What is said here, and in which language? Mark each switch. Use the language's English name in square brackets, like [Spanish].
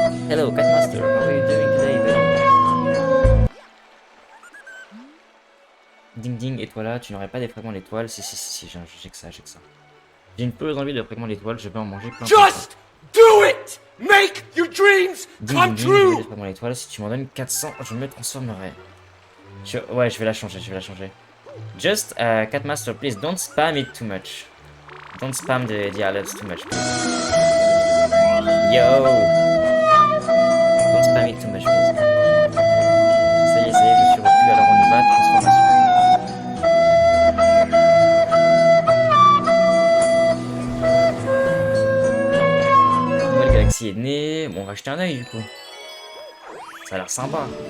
[English] Hello, Catmaster, how are you doing today, buddy? [French] Ding ding, et toi là, tu n'aurais pas des fragments d'étoiles? Si, j'ai que ça, j'ai que ça. J'ai une peureuse envie de fragments d'étoiles, je vais en manger plein. [English] Just do it! Make your dreams come [French] Je veux des [English] true! [French] fragments d'étoiles, si tu m'en donnes 400, je me transformerai. Ouais, je vais la changer, [English] Just, Catmaster, please, don't spam it too much. Don't spam the alerts too much, please. Yo! Don't spam it too much, please. [French] Ça y est, je suis repu, alors on y va, transformation. Nouvelle galaxie est née. Bon, on va jeter un œil du coup. Ça a l'air sympa.